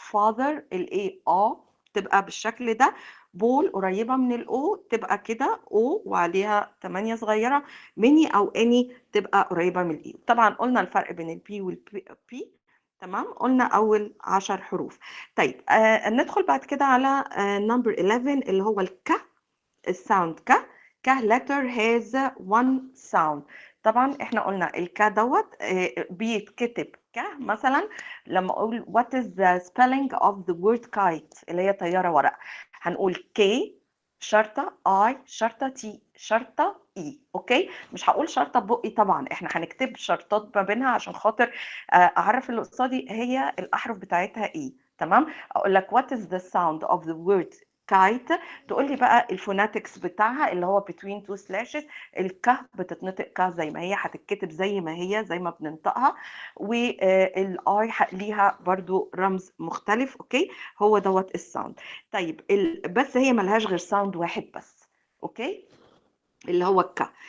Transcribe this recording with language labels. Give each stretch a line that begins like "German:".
Arabic: father الايه تبقى بالشكل ده. بول قريبة من الأو تبقى كده أو وعليها 8 صغيرة. ميني أو أني تبقى قريبة من الإي. طبعا قلنا الفرق بين البي والبي، تمام، قلنا أول 10 حروف. طيب ندخل بعد كده على نمبر 11 اللي هو الك.
English: الساوند ك letter has one sound.
Arabic: طبعا احنا قلنا الك دوت بيتكتب ك. مثلا لما اقول
English: what is the spelling of the word kite
Arabic: اللي هي طيارة ورق، هنقول K شرطة I شرطة T شرطة E. اوكي، مش هقول شرطة بقي، طبعا احنا هنكتب شرطات ما بينها عشان خاطر اعرف اللي قصادي هي الاحرف بتاعتها ايه. تمام، اقول لك
English: what is the sound of the word kite،
Arabic: تقول لي بقى الفوناتكس بتاعها اللي هو
English: between two slashes.
Arabic: الك بتتنطق ك زي ما هي، هتتكتب زي ما هي زي ما بننطقها، والاي ليها برضو رمز مختلف. اوكي، هو دوت الساوند. طيب بس هي ملهاش غير ساوند واحد بس، اوكي، اللي هو الك.